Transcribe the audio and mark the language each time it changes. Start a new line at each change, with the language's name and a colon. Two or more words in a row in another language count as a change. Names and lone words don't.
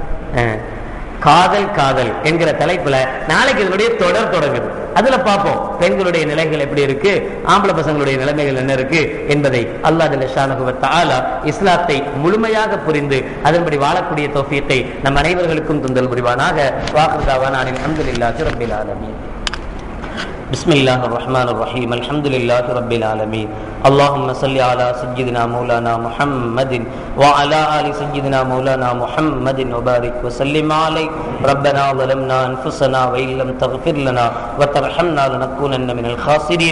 Tamil: காதல் என்கிற தலைப்புல நாளைக்கு இதனுடைய தொடர் தொடங்குது. அதுல பார்ப்போம் பெண்களுடைய நிலைகள் எப்படி இருக்கு, ஆம்பளை பசங்களுடைய நிலைமைகள் என்ன இருக்கு என்பதை அல்லாஹ்
Arabic: جل شأنه وتعالى
Tamil: இஸ்லாத்தை முழுமையாக புரிந்து அதன்படி வாழக்கூடிய தௌஃபீக்கை நம் அனைவர்களுக்கும் தந்தல் புரிவானாக.
Arabic: وآخر دعوانا الحمد لله رب العالمين. بسم الله الرحمن الرحيم. الحمد لله رب العالمين. اللهم صل على سيدنا مولانا محمد وعلى آل سيدنا مولانا محمد وبارك وسلم عليه. ربنا ظلمنا أنفسنا وإن لم تغفر لنا وترحمنا لنكونن من الخاسرين.